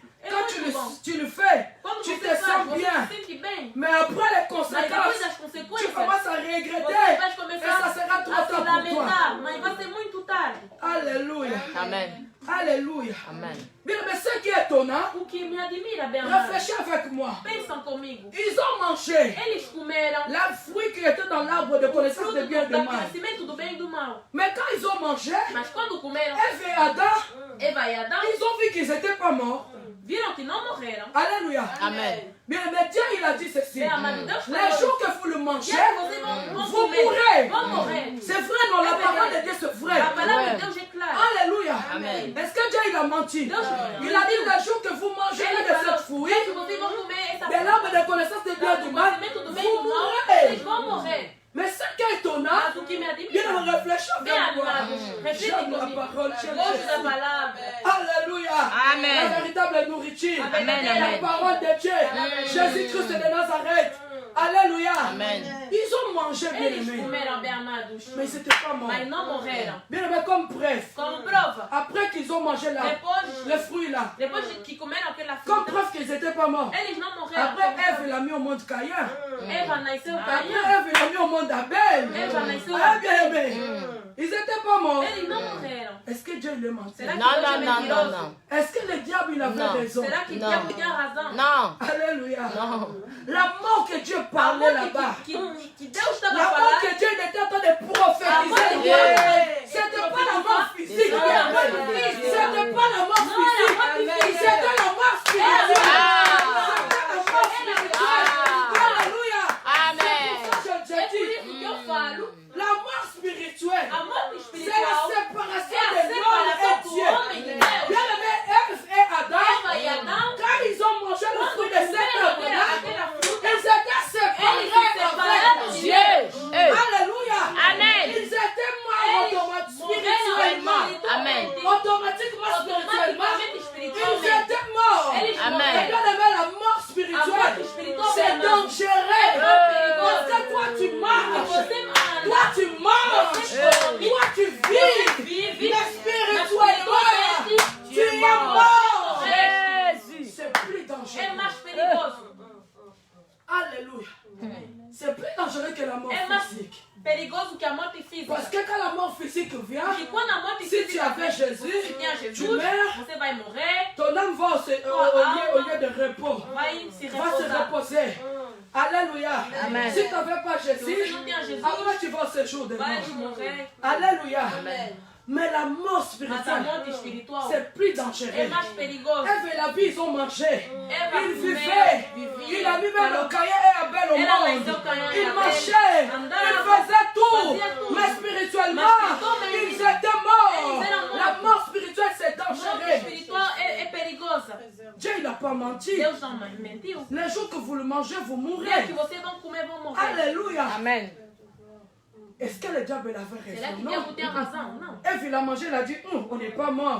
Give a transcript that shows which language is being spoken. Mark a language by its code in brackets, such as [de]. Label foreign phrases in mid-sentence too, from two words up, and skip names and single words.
[fr] Quand tu le fais, tu te sens bien. Mais après les conséquences, tu commences à regretter. Amen. Alléluia. Amen. Bien, mais ce qui est étonnant, [pt] O que me admira, bem amado, [fr] réfléchis avec moi. [pt] pensam comigo. [fr] Ils ont mangé [pt] Eles comeram [fr] la fruit qui était dans l'arbre de connaissance [pt] fruto [fr] de bien et [pt] do [fr] de mal. [pt] conhecimento do bem e do mal. [fr] Mais quand ils ont mangé, [pt] Mas quando comeram, [fr] Ève et Adam, [pt] Eva e Adão [fr] ils ont vu qu'ils n'étaient pas morts. [pt] viram que não morreram. [fr] Alléluia. Amen. Bien, mais Dieu, il a dit ceci. [pt] Bem amado, Deus [fr] Les [pt] falou, [fr] jours que vous le mangez, [pt] dia que vocês vão [fr] vous [pt] comer, [fr] mourrez. [pt] vão morrer. [fr] C'est vrai, non, la parole de Dieu, c'est vrai. [pt] A palavra [fr] Ouais. [pt] de Deus é clara. [fr] Alléluia. Amen. Est-ce que Dieu, il a menti? [pt] Deus [fr] Il a dit les jours que vous mangerez [pt] Ele [fr] de cette [pt] falou, [fr] fruit, [pt] dia que vocês vão comer essa [fr] de l'arbre de connaissance de bien et [pt] do [fr] du mal, [pt] conhecimento do bem e [fr] vous [pt] do mal, vocês [fr] mourrez. [pt] vão morrer. [fr] Mais ce qui est étonnant, [pt] Mas o que me [fr] bien [pt] admira, [fr] réfléchir [pt] bem [fr] avec moi. [pt] amado, reflete [fr] J'aime la [pt] comigo. [fr] parole, j'aime [pt] Gosto da [fr] Jésus. [pt] palavra. [fr] Alléluia. Amen. La véritable nourriture. Amen, La amen. parole de Dieu. Jésus-Christ de Nazareth. Alléluia. Amen. Ils ont mangé, bien [pt] Eles [fr] aimé. [pt] comeram, bem amados, [fr] Mais ils n'étaient pas morts. [pt] mas não morreram. [fr] Bien aimé, comme preuve. [pt] Como prova, [fr] Après qu'ils ont mangé là, [pt] depois, [fr] le fruit là. [pt] depois que comeram aquela [fr] Comme [pt] fruta, [fr] preuve qu'ils n'étaient pas morts. [pt] eles não morreram. [fr] Après, Ève l'a mis au monde Caïn. [pt] Eva nasceu [fr] Après, [pt] Caim, [fr] Ève l'a mis au monde Abel. [pt] Eva nasceu [fr] Ah, [pt] Abel. [fr] bien aimé. Ils n'étaient pas morts. [pt] Eles não morreram. [fr] Est-ce que Dieu le mentait? [pt] Será que [fr] Non, [pt] Deus [fr] non, [pt] é [fr] non, non, [pt] mentiroso? [fr] non. Est-ce que le diable il avait Non. raison? [pt] Será que Não. Diabo tinha razão? [fr] Non. Alléluia. Non. La mort que Dieu parlait là-bas. [pt] Que Deus estava [fr] La [pt] a [fr] mort [pt] falar. [fr] que Dieu était en train de prophétiser. C'était pas la mort physique. Non, la mort physique. C'était pas la mort physique. C'était la mort spirituelle. C'était la mort spirituelle. Alléluia. Amen. Je [pt] É por [fr] dis, [pt] isso que eu falo, [fr] la mort spirituelle, [pt] a morte [fr] c'est la [pt] espiritual [fr] séparation [pt] é a [fr] de l'homme [pt] separação [fr] et [pt] do [fr] Dieu. [pt] homem de Deus. [fr] Bien aimé, Ève et Adam, [pt] Eva e Adão, [fr] quand ils ont mangé le [pt] quando [fr] fruit de cet [pt] comeram [fr] arbre-là, [pt] aquela fruta, [fr] ils étaient [pt] eles se [fr] séparés [pt] separaram [fr] avec [pt] de [fr] Dieu. [pt] Deus. [fr] Hey. Alléluia. Amen. Ils étaient morts [pt] Eles [fr] automatiquement, [pt] morreram [fr] spirituellement. Amen. Automatiquement, spirituellement. [pt] automaticamente [fr] Ils [pt] espiritualmente. [fr] étaient morts. [pt] Eles [fr] Amen. Et [pt] morreram. [fr] bien aimé, la mort spirituelle, c'est dangereux. Parce que toi, tu marches. [pt] Você [fr] Toi, tu manges. Hey. Toi, tu vis. [pt] vive, [fr] Mais spirituellement, tu es mort. mort. Jésus. C'est plus [pt] é [fr] dangereux. [pt] mais perigoso. [fr] Alléluia. C'est plus dangereux que la mort [pt] É mais [fr] physique. [pt] perigoso que a morte física. [fr] Parce que quand la mort physique vient, [pt] Porque quando a morte [fr] si [pt] física [fr] tu avais [pt] vem, [fr] Jésus, [pt] se tinha [fr] tu [pt] Jesus, [fr] meurs, [pt] você vai morrer, [fr] ton âme va au lieu de repos. [pt] vai se [fr] Va se [pt] repousar. [fr] reposer. Alléluia. Amen. Si tu n'avais pas [pt] Se você [fr] Jésus, [pt] não tem a Jesus, [fr] après tu vas au séjour de [pt] vai [fr] mort. [pt] morrer. [fr] Alléluia. Amen. Mais la mort [pt] Mas a [fr] spirituelle, [pt] morte espiritual [fr] c'est plus [pt] é [fr] dangereux. [pt] mais perigoso. [fr] Ève et la vie, ils ont mangé. [pt] Eva [fr] Ils [pt] comeu, [fr] vivaient. [pt] vivia, [fr] Il a mis même [pt] falou, [fr] le Caïn et Abel au [pt] ela [fr] monde. [pt] nasceu Caim e [fr] Ils [pt] Abel, [fr] marchaient. [pt] andava, [fr] Ils faisaient tout. [pt] fazia tudo. [fr] Mais spirituellement, [pt] Mas espiritualmente, [fr] ils étaient morts. [pt] eles eram [fr] La [pt] mortos. [fr] mort spirituelle, c'est [pt] A morte [fr] dangereux. [pt] espiritual é perigosa. [fr] Dieu, il n'a pas menti. [pt] Deus não mentiu. [fr] Les jours que vous le mangez, vous [pt] Dia [fr] mourrez. [pt] que vocês vão comer, vão morrer. [fr] Alléluia. Amen. Est-ce que le diable avait [pt] Será [fr] raison? [pt] que [fr] Non. [pt] Diabo tem razão? Não. [fr] Ève, il a mangé, il a dit, on n'est pas mort.